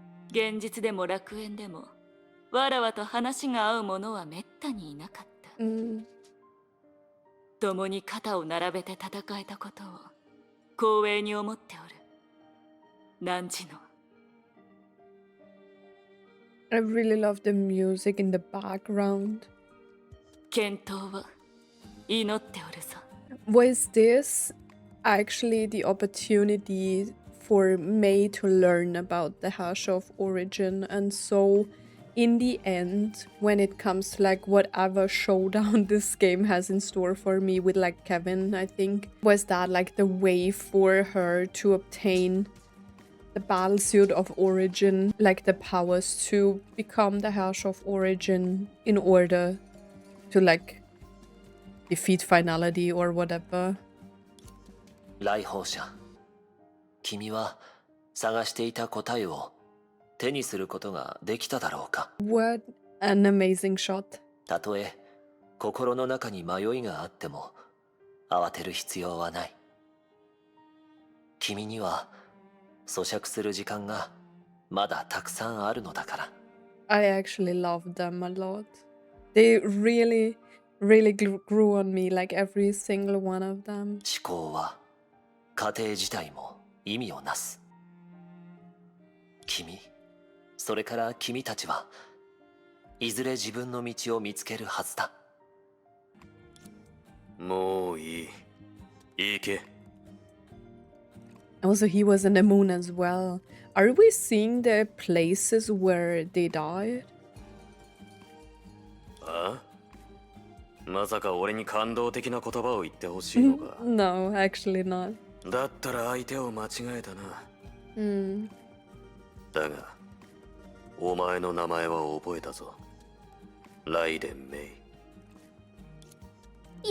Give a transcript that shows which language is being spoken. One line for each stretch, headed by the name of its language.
Japanese: 現実でも楽園でもわらわと話が合う者はめったにいなかった。 Mm. 共に肩を並べて戦えたことを光栄に思っておる。汝の
English: I really love the music in the background.
Japanese: 健闘を祈っておるぞ。
English: Was this actually the opportunity for Mei to learn about the Herrscher of Origin? And so, in the end, when it comes to like whatever showdown this game has in store for me with like Kevin, I think, was that like the way for her to obtain the battlesuit of Origin, like the powers to become the Herrscher of Origin in order to like defeat finality or whatever.
Japanese: 来訪者、君は探していた答えを手にすることができただろうか。
English: What an amazing shot.
Japanese: たとえ心の中に迷いがあっても慌てる必要はない。君には咀嚼する時間がまだたくさんあるのだから。
English: I actually loved them a lot. They really, really grew on me, like every single one of them.
Japanese: 思考は過程自体も意味をなす。君、それから君たちはいずれ自分の道を見つけるはずだ。もういい。行け。
English: Also, he was in the moon as well. Are we seeing the places where they died? あ？
Japanese: まさか俺に感動的な言葉を言ってほしいのか？
English: No, actually not.
Japanese: だったら相手を間違えたな。だが、お前の名前は覚えたぞ。ライデン・メイ。